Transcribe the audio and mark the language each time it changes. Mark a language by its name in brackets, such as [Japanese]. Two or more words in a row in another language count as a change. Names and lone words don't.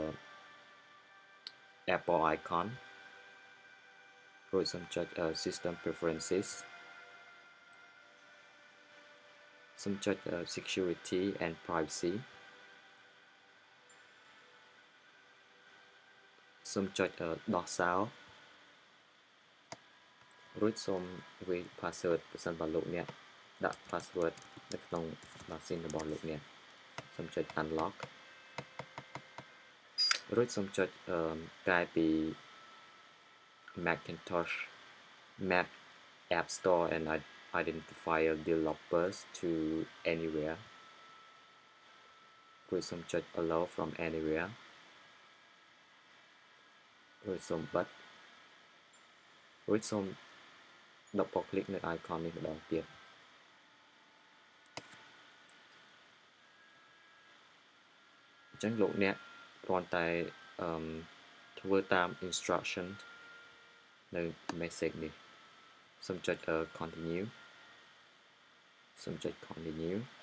[English] Apple icon [Khmer] រួចសូមចុច System Preferences សូមចុច Security and Privacy សូមចុចដោះសោ រួចសូមវាយ password ប្រសិនបើលោកអ្នកដាក់ password នៅក្នុង machine របស់លោកអ្នកសូមចុច unlock រួចសូមចុចកែពី [English] Macintosh Mac App Store and identifier developers to anywhere [Khmer] រួចសូមចុច [English] allow from anywhere [Khmer] រួចសូមបិទរួចសូម [English] double click [Khmer] នៅ icon នេះម្ដងទៀតអញ្ចឹងលោកអ្នកគ្រាន់តែធ្វើតាម instruction នៅ message នេះសូមចុច continue សូមចុច continue